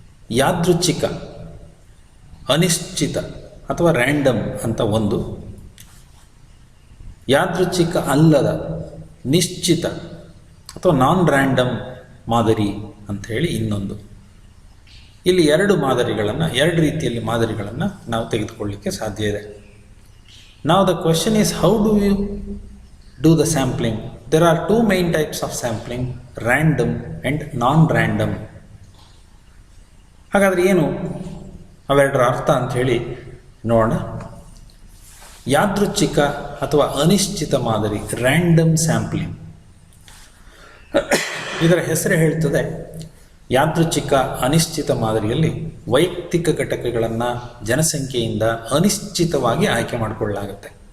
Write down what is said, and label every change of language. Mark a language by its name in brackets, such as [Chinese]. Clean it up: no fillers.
[Kannada] ಯಾದೃಚ್ಛಿಕ, ಅನಿಶ್ಚಿತ ಅಥವಾ ರ್ಯಾಂಡಮ್ ಅಂತ ಒಂದು, ಯಾದೃಚ್ಛಿಕ ಅಲ್ಲದ ನಿಶ್ಚಿತ ಅಥವಾ ನಾನ್ ರ್ಯಾಂಡಮ್ ಮಾದರಿ ಅಂಥೇಳಿ ಇನ್ನೊಂದು. ಇಲ್ಲಿ ಎರಡು ರೀತಿಯಲ್ಲಿ ಮಾದರಿಗಳನ್ನು ನಾವು ತೆಗೆದುಕೊಳ್ಳಲಿಕ್ಕೆ ಸಾಧ್ಯ ಇದೆ. [English] Now the question is, how do you do the sampling? There are two main types of sampling, random and non-random. [Kannada] ಹಾಗಾದರೆ ಏನು ಅವೆರಡರ ಅರ್ಥ ಅಂಥೇಳಿ ನೋಡೋಣ. ಯಾದೃಚ್ಛಿಕ ಅಥವಾ ಅನಿಶ್ಚಿತ ಮಾದರಿ, ರ್ಯಾಂಡಮ್ ಸ್ಯಾಂಪ್ಲಿಂಗ್. ಇದರ ಹೆಸರೇ ಹೇಳ್ತದೆ. ಯಾದೃಚ್ಛಿಕ ಅನಿಶ್ಚಿತ ಮಾದರಿಯಲ್ಲಿ ವೈಯಕ್ತಿಕ ಘಟಕಗಳನ್ನು ಜನಸಂಖ್ಯೆಯಿಂದ ಅನಿಶ್ಚಿತವಾಗಿ ಆಯ್ಕೆ ಮಾಡಿಕೊಳ್ಳಲಾಗುತ್ತೆ.